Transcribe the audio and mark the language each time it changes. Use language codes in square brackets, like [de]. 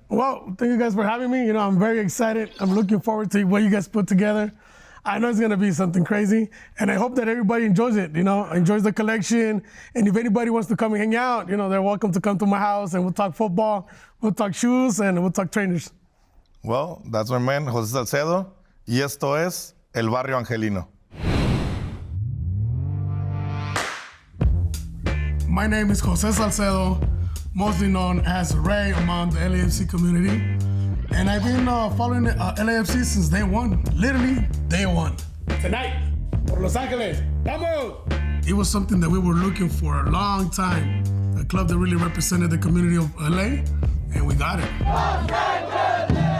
[en] Well, thank you guys for having me. I'm very excited. I'm looking forward to what you guys put together. I know it's going to be something crazy, and I hope that everybody enjoys it, enjoys the collection. And if anybody wants to come and hang out, they're welcome to come to my house, and we'll talk football, we'll talk shoes, and we'll talk trainers. Well, that's my man, Jose Salcedo. [es] Y esto es El Barrio Angelino. [en] My name is Jose Salcedo, mostly known as Ray among the LAFC community. And I've been following the LAFC since day one, literally day one. Tonight, for Los Angeles, vamos! It was something that we were looking for a long time, a club that really represented the community of LA, and we got it.